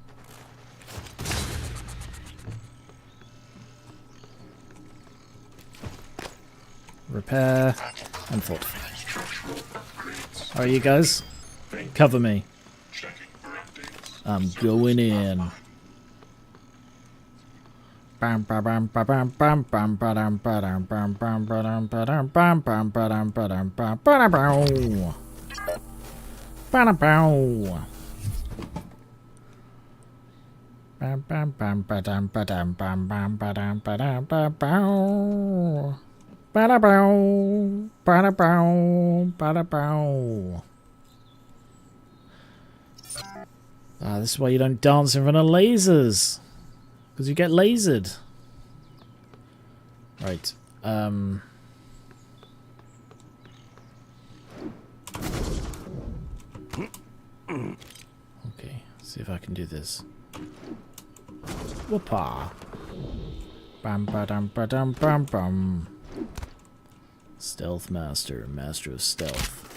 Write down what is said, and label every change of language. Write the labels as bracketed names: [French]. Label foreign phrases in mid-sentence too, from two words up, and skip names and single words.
[English] Repair and fortify. Alright, you guys, cover me. I'm going in. Bam bam bam bam bam bam bam bam bam bam bam bam bam bam bam bam bam bam bam. Ba-da-bow. Bam bam bam ba-dam ba-dam bam bam ba-dam ba-dam ba-bow. Ba-da-bow. Ba-da-bow. Ba-da-bow. Ah, this is why you don't dance in front of lasers. Because you get lasered. Right. Okay, see if I can do this. Whoopah! Bam ba dam ba dam bam bam. Stealth master, master of stealth.